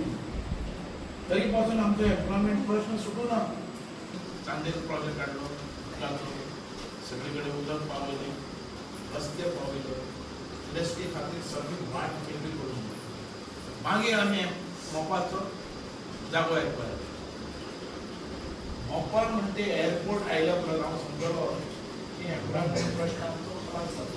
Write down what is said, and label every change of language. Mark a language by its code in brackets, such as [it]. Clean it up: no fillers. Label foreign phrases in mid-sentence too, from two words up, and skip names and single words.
[mr] तरीपासून आमचं एम्प्लॉयमेंट प्रश्न सुटू ना. [kok] चांदेर प्रोजेक्ट काढलो, सगळीकडे उदक पावले, रस्ते पावले, इंडस्ट्री खातीर सगळी वाट केली करून मागीर आम्ही मोपाचो जागो येतलो. मोपा म्हणते एअरपोर्ट आयल्या उपरांत हांव समजलो की एम्प्लॉयमेंट प्रश्न आमचो त्रास जाता.